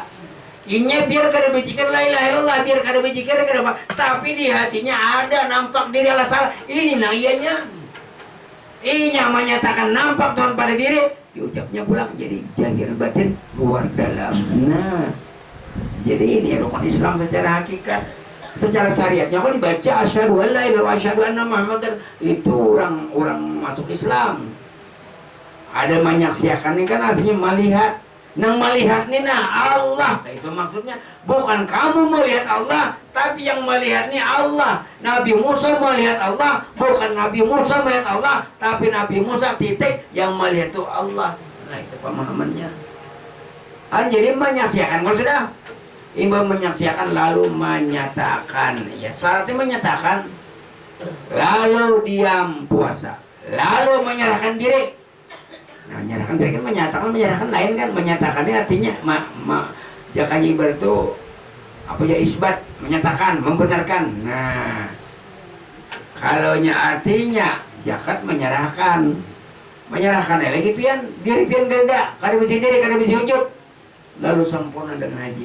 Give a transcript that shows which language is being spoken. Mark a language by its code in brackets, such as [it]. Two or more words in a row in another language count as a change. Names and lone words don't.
[bjn] Inya biar kada berzikir [ar] لا إله إلا الله, [bjn] biar kada berzikir kada apa, tapi di hatinya ada nampak diri Allah Ta'ala. Ini nah ianya. Inya menyatakan nampak Tuhan pada diri, diucapnya pulang jadi zahir batin luar dalam. Nah, jadi ini rukun Islam secara hakikat. Secara syariatnya kalau dibaca [ar] أشهد أن لا إله إلا الله وأشهد أن محمدا, [bjn] itu orang masuk Islam. Ada menyaksikan ini kan artinya melihat. Nang melihat ini nah Allah. Itu maksudnya bukan kamu melihat Allah, tapi yang melihatnya Allah. Nabi Musa melihat Allah, bukan Nabi Musa melihat Allah, tapi Nabi Musa titik yang melihat itu Allah. Nah, itu pemahamannya. Jadi menyaksikan kalau sudah imam menyaksikan lalu menyatakan, ya syaratnya menyatakan, lalu diam puasa, lalu menyerahkan diri. Nah, menyerahkan diri kan menyatakan lain kan, menyatakannya artinya jakanya ibarat itu apa ya, isbat, menyatakan, membenarkan. Nah, Kalaunya artinya zakat menyerahkan lagi pian diri pian ganda kada bisa diri kada bisa ujub lalu sempurna dengan haji.